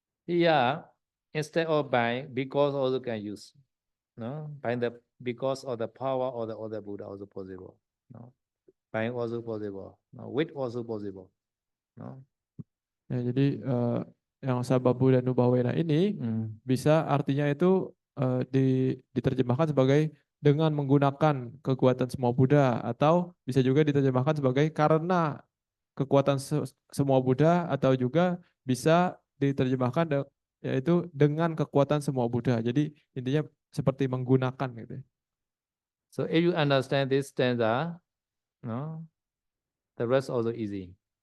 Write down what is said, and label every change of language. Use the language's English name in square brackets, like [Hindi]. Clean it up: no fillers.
[English] Yeah, instead of by, because also can use. No, by the because of the power of the Buddha also possible. No, by also possible. No, with also possible. No. [Indonesian] Ya, jadi yang sababu dan nubawena ini bisa artinya itu diterjemahkan sebagai dengan menggunakan kekuatan semua Buddha, atau bisa juga diterjemahkan sebagai karena kekuatan semua Buddha, atau juga bisa diterjemahkan yaitu dengan kekuatan semua Buddha. Jadi intinya seperti menggunakan gitu. [English] So if you understand this stanza, no, the rest also easy.